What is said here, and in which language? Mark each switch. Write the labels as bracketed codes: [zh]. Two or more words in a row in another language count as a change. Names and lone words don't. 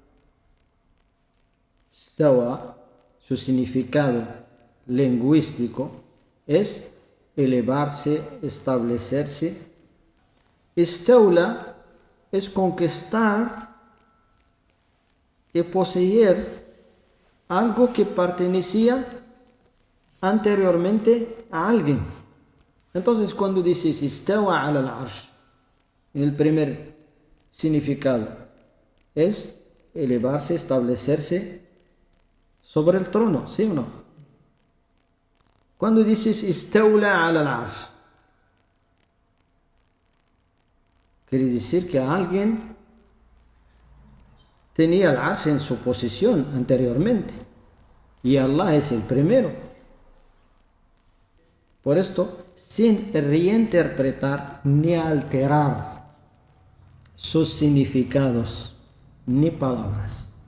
[es] Istawa, su significado lingüístico es elevarse, establecerse. Istawla es conquistar y poseer algo que pertenecía anteriormente a alguien. Entonces, cuando dices [ar] استوى على العرش, [es] en el primer significado es elevarse, establecerse sobre el trono, ¿sí o no? Cuando dices [ar] استولى على العرش, [es] quiere decir que alguien tenía el arsh en su posición anteriormente y Allah es el primero. Por esto, sin reinterpretar ni alterar sus significados ni palabras.